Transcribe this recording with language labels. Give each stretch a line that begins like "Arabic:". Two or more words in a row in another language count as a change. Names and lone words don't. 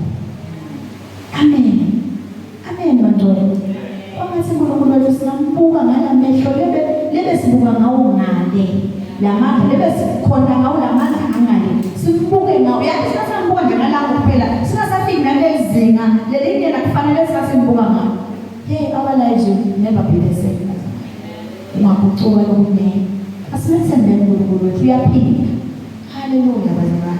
Swati: Amen. Amen bantwana. Kwangathi uNkulunkulu wethu singambuka ngala mehlo lebe sibuka ngawo ngale lamandla lebe sikhona ngawo lamandla angale simbuke ngawo yathi singasambuka nje nalapho kuphela singasafiki nalezinga lelindlela kufanele singasimbuka ngawo.
English: Hey our lives will never be the same.
Swati: Ungakucuka lokunye asimethembeni uNkulunkulu wethu uyaphila. Haleluya bazalwane.